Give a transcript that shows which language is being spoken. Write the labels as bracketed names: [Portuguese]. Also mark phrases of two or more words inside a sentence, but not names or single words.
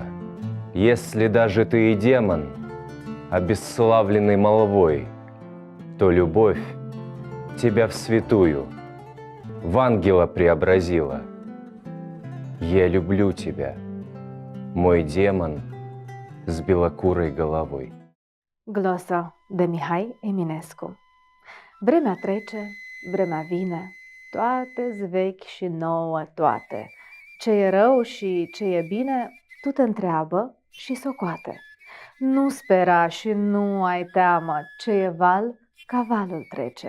[Russian] Если даже ты и демон, обесславленный молвой, то любовь тебя в святую, в ангела преобразила. Я люблю тебя, мой демон с белокурой головой. [Romanian] Glosă de Mihai Eminescu. Vremea trece, vremea vine, toate-s vechi și nouă toate. Ce e rău și ce e bine, tu te întreabă și socoate. Nu spera și nu ai teamă, ce e val, cavalul trece.